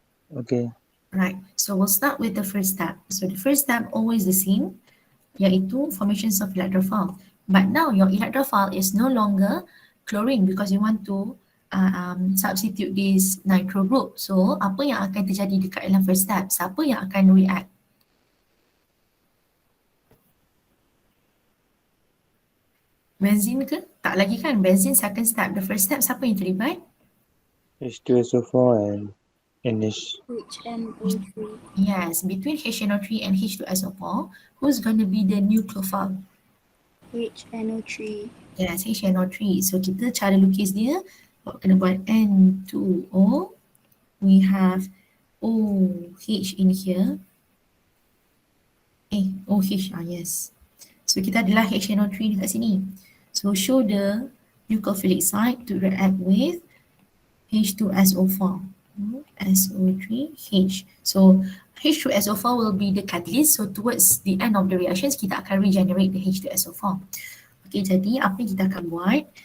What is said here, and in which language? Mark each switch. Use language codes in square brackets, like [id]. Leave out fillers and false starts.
[en] Okay. Right, so we'll start with the first step. So the first step always the same, iaitu formations of electrophile. But now your electrophile is no longer chlorine because you want to substitute this nitro group. [ms] So apa yang akan terjadi dekat dalam first step? Siapa yang akan react? Benzene ke? Tak lagi kan? Benzene second step. The first step siapa yang terlibat? [en] H2SO4 and NH. HNO3. Yes, between HNO3 and H2SO4, who's going to be the nucleophile? HNO3. [ms] Yes, HNO3. So kita cara lukis dia, kena buat N2O. [en] We have OH in here. OH, yes. [ms] So kita adalah HNO3 dekat sini. [en] So show the nucleophilic site to react with H2SO4. SO3H. So H2SO4 will be the catalyst. So towards the end of the reactions, [ms] kita akan [en] regenerate the H2SO4. [ms] Okay, jadi apa yang kita akan buat?